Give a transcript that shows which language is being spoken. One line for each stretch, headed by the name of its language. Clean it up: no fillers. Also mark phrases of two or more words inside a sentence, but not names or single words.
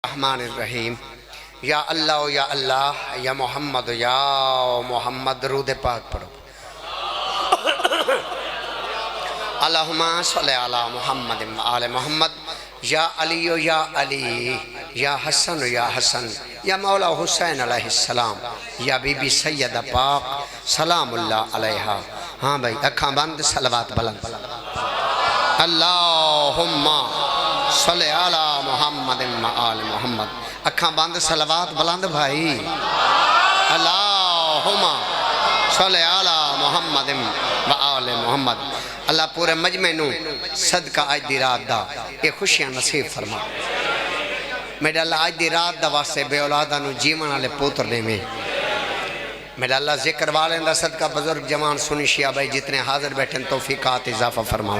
Arabic: رحمن رحيم. يا الله يا محمد
Punjabi: رود پاک پڑھو.
Arabic: اللهم صل على محمد وآل محمد. يا علي يا حسن يا مولا حسين عليه السلام يا بيبي سيدة پاک سلام الله عليها.
Punjabi: ہاں بھائی، اکھاں بند، صلوات بلند.
Arabic: اللهم صل على محمد وآل محمد.
Punjabi: اکھاں بند، صلوات بلند بھائی.
Arabic: اللهم صل على محمد وآل محمد.
Punjabi: اللہ پورے مجمعے نوں صدقہ اج دی رات دا یہ خوشیاں نصیب فرما. میرا اللہ اج دی رات دا واسطے بے اولاداں نوں جیون والے پتر دیوے. میرا اللہ ذکر والے دا صدقہ بزرگ جوان سنی شیعہ بھائی جتنے حاضر بیٹھے توفیقات اضافہ فرماوے.